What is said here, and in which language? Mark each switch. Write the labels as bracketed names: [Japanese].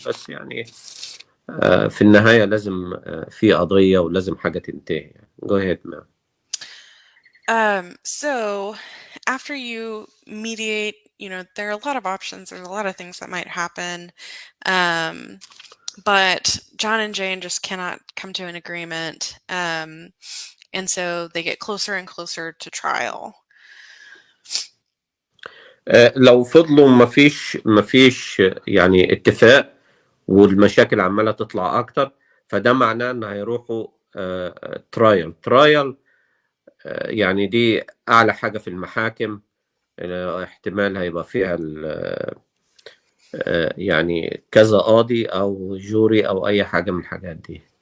[Arabic] بس يعني في النهاية لازم في قضية ولازم حاجة تنتهي. [English] Go ahead, ma'am. So after you mediate, there are a lot of options. There's a lot of things that might happen. But John and Jane just cannot come to an agreement. And so they get closer and closer to trial. [Arabic] لو فضلوا مفيش يعني اتفاق، والمشاكل عمالة تطلع أكتر، فده معناه إن هيروحوا ترايل. يعني دي أعلى حاجة في المحاكم. احتمال هيبقى فيها يعني كذا قاضي أو جوري أو أي حاجة من الحاجات دي.